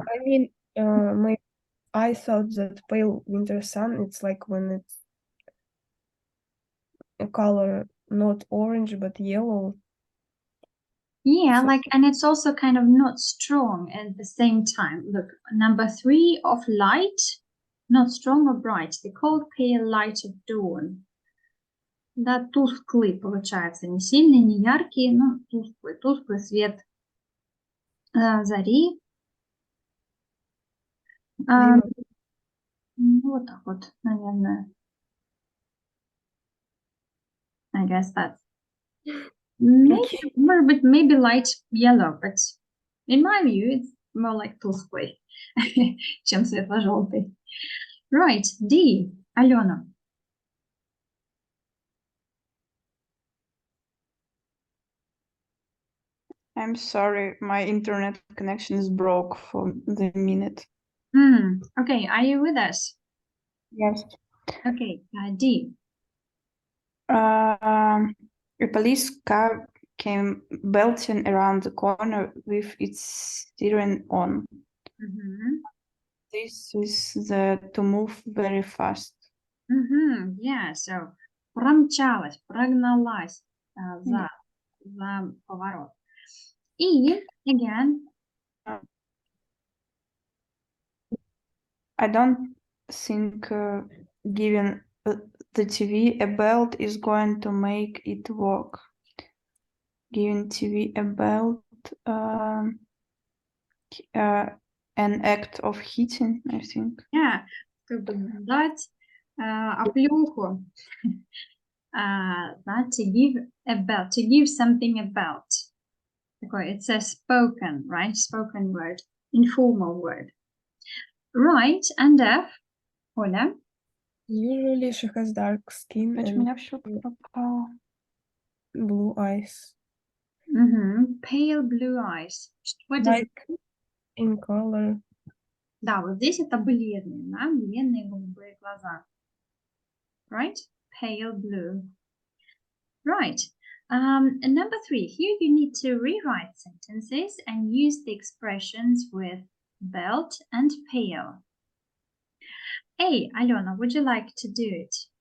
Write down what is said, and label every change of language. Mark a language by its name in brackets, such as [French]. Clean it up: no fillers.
[English] I mean, I thought that pale winter sun, it's like when it's a color not orange but yellow. Yeah, So- and it's also kind of not strong at the same time. Look, number 3 of light, not strong or bright. The cold pale light of dawn. [Russian] Да, тусклый получается, не сильный, не яркий, но тусклый свет зари. Вот так вот, наверное. [English] I guess that's maybe light yellow, but in my view, it's more like [Russian] тусклый, чем светло-желтый. [English] Right, D, Alena. I'm sorry, my internet connection is broke for the minute. Okay, are you with us? Yes. Okay, D. A police car came belting around the corner with its siren on. This is to move very fast. Yeah, so [Russian] промчалась, прогналась за поворот. [English] И, again. I don't think giving the TV a belt is going to make it work. Giving TV a belt, an act of heating, I think. [Russian] Yeah, как бы дать оплеуху. [English] To give a belt, to give something a belt. It's a spoken, right? Spoken word, informal word. Right, and F, Оля? Usually she has dark skin [Russian] Ведь у [English] and [Russian] меня все пропало. [English] blue eyes. Pale blue eyes. What is Like in color. [Russian] Да, вот здесь это бледные, да, бледные голубые глаза. [English] Right? Pale blue. Right. And number 3, here you need to rewrite sentences and use the expressions with belt and pale. Hey, Alena, would you like to do it?